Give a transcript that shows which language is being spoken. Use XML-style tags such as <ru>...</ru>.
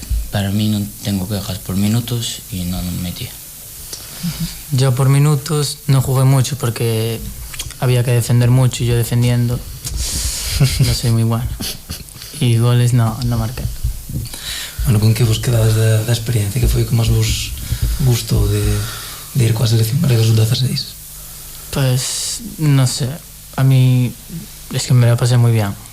<es>Para mí no tengo quejas por minutos y no me metí. Yo por minutos no jugué mucho porque había que defender mucho y yo defendiendo no soy muy bueno. Y goles no marqué.</es> <gl>Bueno, con que vos quedades da experiencia? Que foi que máis vos gustou de ir coa selección galega sub-16?</gl> <es>Pues no sé, a mí es que me la pasé muy bien.</es>